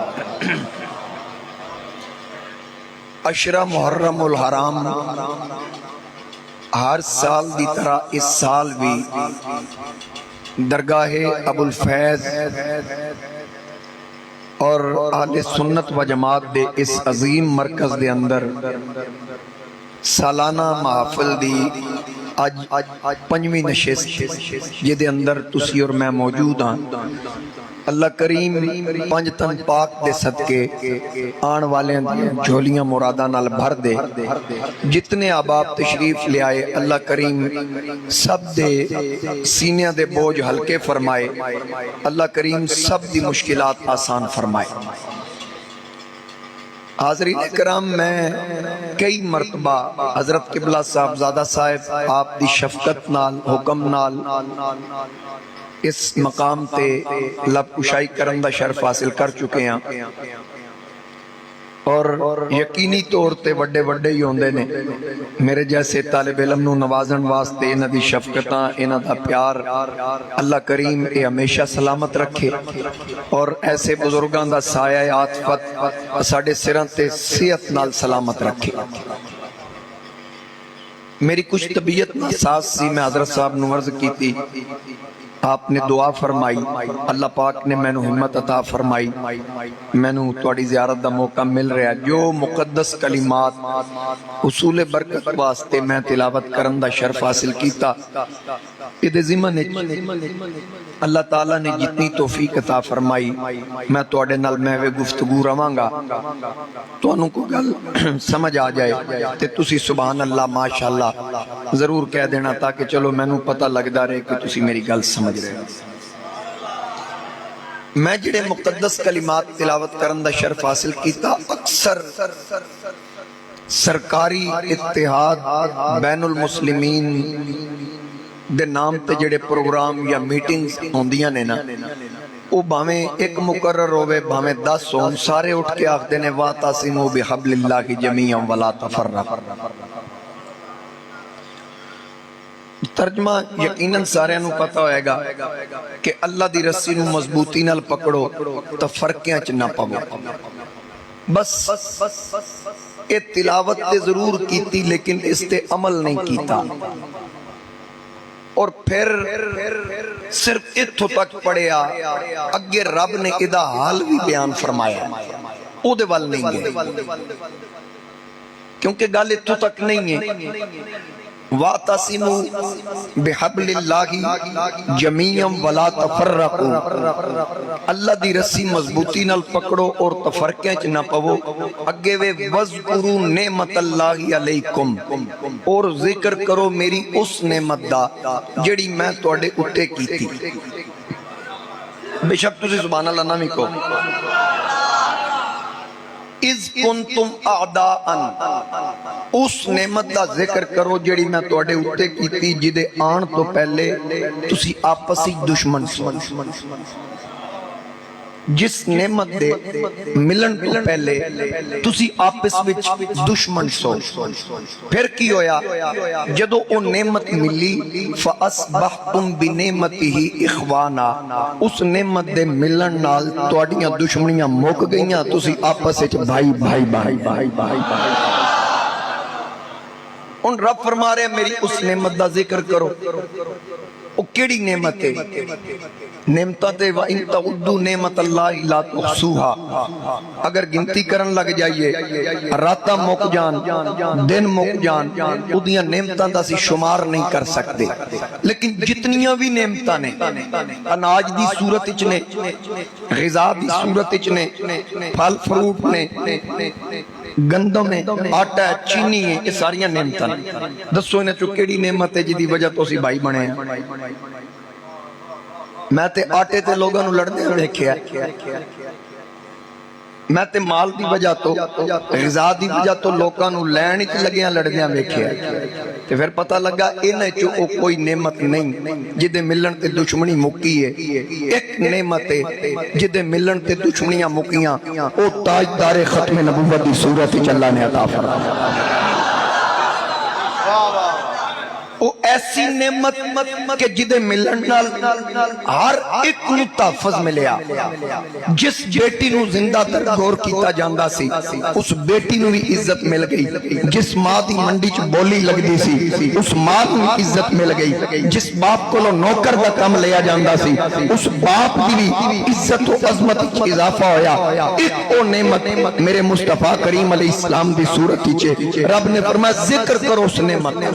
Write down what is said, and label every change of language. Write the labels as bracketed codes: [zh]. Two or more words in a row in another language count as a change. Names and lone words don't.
[pa] عشرہ محرم الحرام ہر سال دی طرح اس سال بھی درگاہ ابو الفیض اور اہل سنت و جماعت دے اس عظیم مرکز دے اندر سالانہ محافل دی اج پنجویں نشست جے دے اندر تسی اور میں موجود ہاں۔ اللہ کریم پنج تن پاک دے صدقے آن والے جھولیاں مرادہ نال بھر دے، جتنے احباب تشریف لے آئے اللہ کریم سب دے سینیاں دے بوجھ ہلکے فرمائے، اللہ کریم سب دی مشکلات آسان فرمائے۔ حاضرین کرام میں کئی مرتبہ حضرت قبلہ صاحبزادہ صاحب آپ دی شفقت نال حکم نال اس مقام تے لب کشائی کرن دا شرف حاصل کر چکے ہیں، اور یقینی طور تے وڈے وڈے ہی ہوندے نے میرے جیسے طالب علم نو نوازن واسطے انہاں دی شفقتاں انہاں دا پیار اللہ کریم اے ہمیشہ سلامت رکھے، اور ایسے بزرگاں دا سایہ عاطفت ساڈے سراں تے صحت نال سلامت رکھے۔ میری کچھ طبیعت ناساز سی، میں حضرت صاحب نو عرض کی تھی، آپ نے دعا فرمائی، اللہ پاک نے میں نو ہمت عطا فرمائی، میں نو تواڈی زیارت دا موقع مل رہا ہے۔ جو مقدس کلمات حصول برکت واسطے میں تلاوت کرن دا شرف حاصل کیتا، ادھے ضمن اللہ تعالیٰ نے جتنی توفیق عطا فرمائی میں تواڈے نال محو گفتگو رواں گا، تانوں کو گل سمجھ آ جائے تے تسی [ar] سبحان اللہ ماشاءاللہ [pa] ضرور کہہ دینا، تاکہ چلو میں نو پتہ لگدا رہے کہ تسی میری گل سمجھ رہے ہو۔ میں جڑے مقدس کلمات تلاوت کرن دا شرف حاصل کیتا، اکثر سرکاری اتحاد بین المسلمین دے نام تے جڑے پروگرام یا میٹنگز ہوندیاں نے نا، او بھاویں ایک مقرر ہوئے بھاویں 10 ہون، سارے اٹھ کے آخدے نے [ar] وَاعْتَصِمُوا بِحَبْلِ اللَّهِ جَمِيعًا وَلَا تَفَرَّقُوا۔ [pa] ترجمہ یقیناً سارے نو پتہ ہوئے گا کہ اللہ دی رسی نو مضبوطی نال پکڑو تو فرقیاں چ نہ پاو۔ بس اے تلاوت تے ضرور کیتی لیکن اس تے عمل نہیں کیتا، اور پھر صرف اتھو تک پڑھیا، اگے رب نے ادھا حال بھی بیان فرمایا، او دے وال نہیں گئے، کیونکہ گل اتھو تک نہیں ہے۔ [ar] وَاعْتَصِمُوا بِحَبْلِ اللَّهِ جَمِيعًا وَلَا تَفَرَّقُوا، [pa] اللہ دی رسی مضبوطی نال پکڑو اور تفرقیں چ نہ پو۔ اگے وے [ar] وَاذْكُرُوا نِعْمَتَ اللَّهِ عَلَيْكُمْ، [pa] اور ذکر کرو میری اس نعمت دا جڑی میں تواڈے اُتے کیتی۔ بے شک تسی [ar] سبحان اللہ [pa] نہ بھی کہو۔ [ar] اِذْ كُنْتُمْ أَعْدَاءً، [pa] اس نعمت دا ذکر کرو جڑی میں تواڈے اُتے کیتی جدے آن تو پہلے تسی آپسی دشمن سو۔ جس نعمت دے ملن تو پہلے تسی آپس وچ دشمن سو، پھر کی ہویا جدو او نعمت ملی [ar] فَأَصْبَحْتُمْ بِنِعْمَتِهِ اِخْوَانًا، [pa] اس نعمت دے ملن نال تواڈیاں دشمنیاں مک گئیاں، تسی آپس وچ بھائی بھائی بھائی بھائی بھائی بھائی۔ ان رب فرما رہے میری اس نعمت دا ذکر کرو، وہ کیڑی نعمت ہے؟ نعمتاں تے [ar] وَإِن تَعُدُّوا نِعْمَتَ اللَّهِ لَا تُحْصُوهَا، [pa] اگر گنتی کرن لگ جائیے راتاں مک جان دن مک جان اودیاں نعمتاں دا سی شمار نہیں کر سکتے۔ لیکن جتنیاں بھی نعمتاں نے اناج دی صورت وچ نے، غذا دی صورت وچ نے، پھل فروٹ نے، گندم ہے، آٹا ہے، چینی ہے، یہ ساریاں نعمتاں نے۔ دسو انہاں چوں کیڑی نعمت ہے جدی وجہ تو اسی بھائی بنے ہیں؟ میں تے آٹے تے لوگاں نو لڑدے ویکھیا، میں تے مال دی وجہ تو غذا دی وجہ تو لوگاں نو لین وچ لگیاں لڑدیاں ویکھیا، تے پھر پتہ لگا انہاں چوں او کوئی نعمت نہیں جدے ملن تے دشمنی مکی ہے۔ ایک نعمت ہے جدے ملن تے دشمنیاں مکیاں، او تاجدار ختم نبوت دی صورت وچ اللہ نے عطا فرمایا۔ وہ ایسی نعمت کہ جدے ملن نال ہر ایک نو تحفظ ملیا۔ جس بیٹی نو زندہ تر گور کیتا جاندا سی اس بیٹی نو بھی عزت مل گئی، جس ماں دی منڈی چ بولی لگ دی سی اس ماں نو عزت مل گئی، جس باپ کو نوکر دا کم لیا جاندا سی اس باپ دی بھی عزت و عظمت وچ اضافہ ہویا۔ ایک او نعمت میرے مصطفیٰ کریم [ar] علیہ السلام [pa] دی صورت وچ رب نے فرمایا ذکر کرو اس نعمت۔